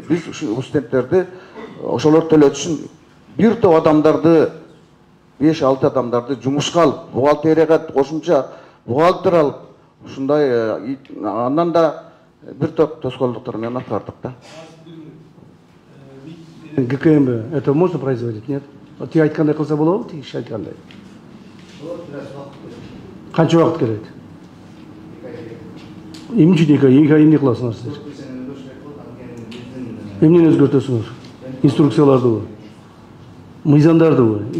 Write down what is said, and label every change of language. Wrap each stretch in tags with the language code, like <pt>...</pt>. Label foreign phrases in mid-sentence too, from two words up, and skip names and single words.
<ky>Биз ушул студенттерди ошолор төлөтүш үчүн бир топ адамдарды 5-6 адамдарды жумушка алып, бухгалтерияга кошумча бухгалтер алып, ушундай андан да бир топ тоскоолдуктар менен аткардык да.</ky> <ru>ГКМБ это можно производить, нет?</ru> <ky>Вот тиги айткандай кылса болобу, тиги киши айткандай? Канча убакыт керек? Эмне үчүн 2 ай эмне кыласыңар силер? Эмнени өзгөртөсүңөр? Инструкциялардыбы? Мыйзамдардыбы?</ky>